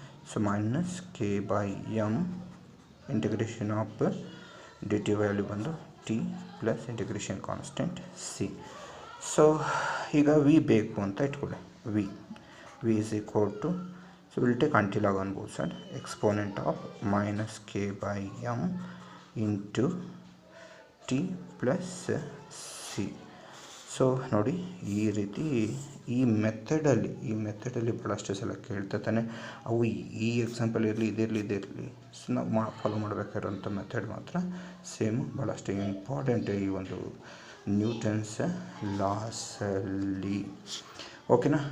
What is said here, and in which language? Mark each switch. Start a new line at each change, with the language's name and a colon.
Kannada: So minus K by M integration of D T value ಬಂದು T plus integration constant C. So ಈಗ V ಬೇಕು ಅಂತ ಇಟ್ಕೊಳ್ಳಿ,
English: V is equal to, so we'll take until log on both sides, exponent of minus k by m into t plus c.
Kannada: So ನೋಡಿ, ಈ ರೀತಿ ಈ ಮೆಥಡಲ್ಲಿ ಭಾಳಷ್ಟು ಸಲ ಕೇಳ್ತಾನೆ. ಅವು ಈ ಎಕ್ಸಾಂಪಲ್ ಇರಲಿ ಇದಿರಲಿ ಸೊ ನಾವು ಫಾಲೋ ಮಾಡಬೇಕಾಗಿರೋಂಥ ಮೆಥಡ್ ಮಾತ್ರ ಸೇಮ್, ಭಾಳಷ್ಟು ಇಂಪಾರ್ಟೆಂಟ್ ಈ ಒಂದು ನ್ಯೂಟನ್ಸ್ ಲಾಸಲ್ಲಿ. ಓಕೆನಾ.